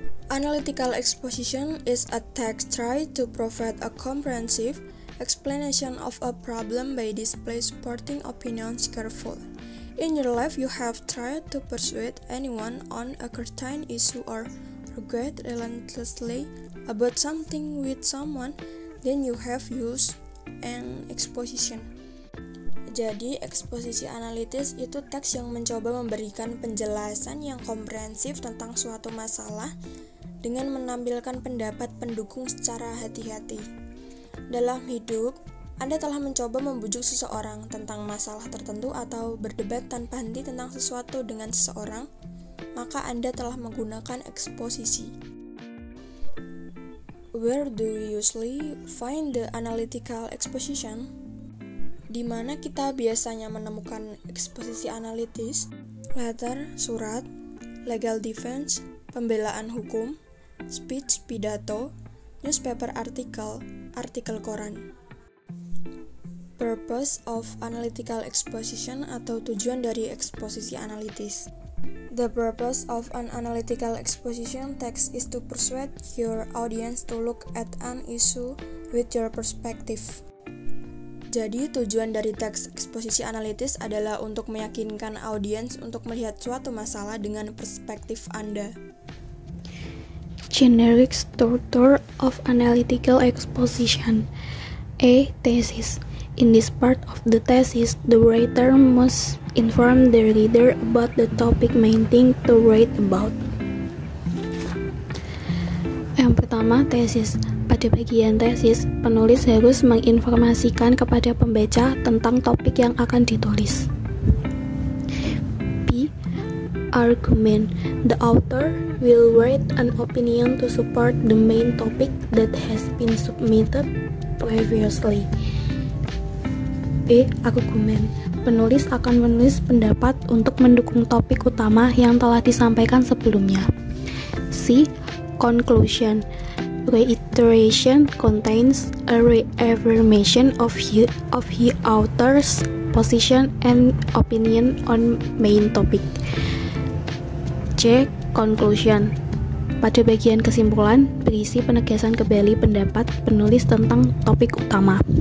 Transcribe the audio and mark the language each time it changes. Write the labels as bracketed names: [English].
[English] Analytical exposition is a text try to provide a comprehensive explanation of a problem by display supporting opinions carefully. In your life, you have tried to persuade anyone on a certain issue or argue relentlessly about something with someone, then you have used an exposition. [Indonesian] Jadi, eksposisi analitis itu teks yang mencoba memberikan penjelasan yang komprehensif tentang suatu masalah dengan menampilkan pendapat pendukung secara hati-hati. Dalam hidup, Anda telah mencoba membujuk seseorang tentang masalah tertentu atau berdebat tanpa henti tentang sesuatu dengan seseorang, maka Anda telah menggunakan eksposisi. [English] Where do we usually find the analytical exposition? [Indonesian] Di mana kita biasanya menemukan eksposisi analitis? Letter, surat, [English] legal defense, [Indonesian] pembelaan hukum, speech, pidato, newspaper artikel, artikel koran. [English] Purpose of analytical exposition [Indonesian] atau tujuan dari eksposisi analitis. [English] The purpose of an analytical exposition text is to persuade your audience to look at an issue with your perspective. [Indonesian] Jadi, tujuan dari teks eksposisi analitis adalah untuk meyakinkan audiens untuk melihat suatu masalah dengan perspektif Anda. [English] Generic structure of analytical exposition. A. Thesis. In this part of the thesis, the writer must inform the reader about the topic main thing to write about. [Indonesian] Yang pertama, tesis. Pada bagian tesis, penulis harus menginformasikan kepada pembaca tentang topik yang akan ditulis. [English] B. Argument. The author will write an opinion to support the main topic that has been submitted previously. B. Argument. [Indonesian] Penulis akan menulis pendapat untuk mendukung topik utama yang telah disampaikan sebelumnya. [English] C. Conclusion. Reiteration contains a reaffirmation of the author's position and opinion on main topic. C. Conclusion. [Indonesian] Pada bagian kesimpulan, berisi penegasan kembali pendapat penulis tentang topik utama.